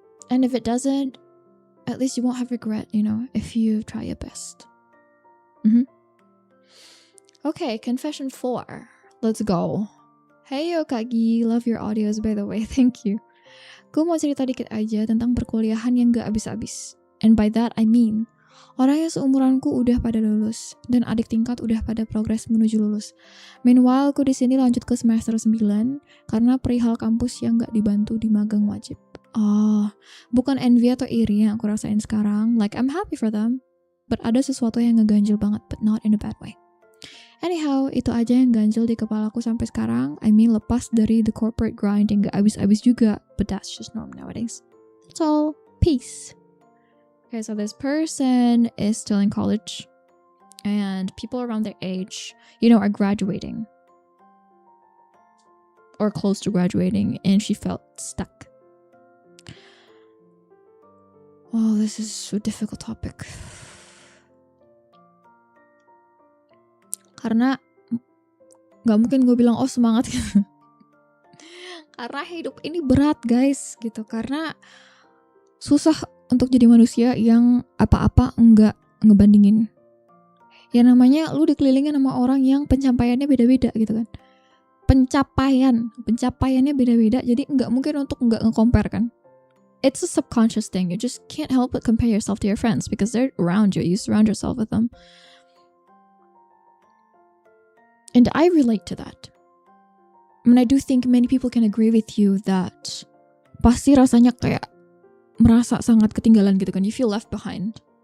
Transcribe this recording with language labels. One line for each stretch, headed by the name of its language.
English: And if it doesn't, at least you won't have regret, you know, if you try your best. Okay, confession 4. Let's go. Hey yo Kak Gigi, love your audios by the way. Thank you.
Indonesian: Gue mau cerita dikit aja tentang perkuliahan yang gak habis-habis.
English: And by that I mean,
Indonesian: orang yang seumuranku udah pada lulus, dan adik tingkat udah pada progres menuju lulus. Meanwhile, aku di sini lanjut ke semester 9, karena perihal kampus yang gak dibantu di magang wajib. Oh, bukan envy atau iri yang aku rasain sekarang.
English: Like, I'm happy for them. But
Indonesian: ada sesuatu yang ngeganjel banget,
English: but not in a bad way.
Indonesian: Anyhow, itu aja yang ganjel di kepalaku sampai sekarang.
English: I mean,
Indonesian: lepas dari
English: the corporate grind
Indonesian: yang gak habis-habis juga.
English: But that's just norm nowadays. That's all. Peace. Okay, so this person is still in college. And people around their age, you know, are graduating. Or close to graduating. And she felt stuck. Oh, this is a difficult topic.
Indonesian: Karena gak mungkin gue bilang, oh semangat gitu. Karena hidup ini berat guys gitu. Karena susah untuk jadi manusia yang apa-apa enggak ngebandingin. Ya namanya lu dikelilingin sama orang yang pencapaiannya beda-beda gitu kan. Pencapaiannya beda-beda. Jadi gak mungkin untuk gak nge-compare kan.
English: It's a subconscious thing. You just can't help but compare yourself to your friends because they're around you. You surround yourself with them. And I relate to that. I mean, I do think many people can agree with you that
Indonesian: pasti rasanya kayak merasa sangat ketinggalan gitu kan.
English: You feel left behind.